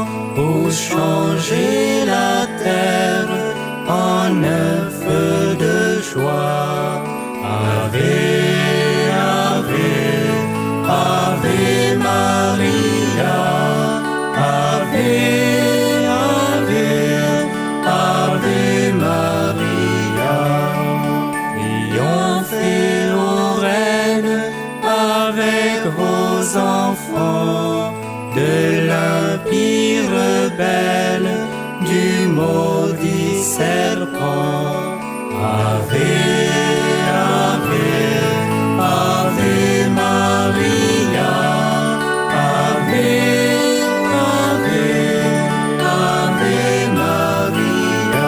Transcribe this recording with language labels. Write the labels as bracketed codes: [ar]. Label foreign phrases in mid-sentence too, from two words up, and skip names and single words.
[fr] pour changer la terre en un feu de joie. [la] Ave, Ave, Ave Maria, Ave, Ave, Ave Maria. [fr] Triomphez, ô Reine, avec vos enfants, de l'impie rebelle, du maudit serpent. [la] Ave, Ave, Ave Maria, Ave, Ave, Ave Maria.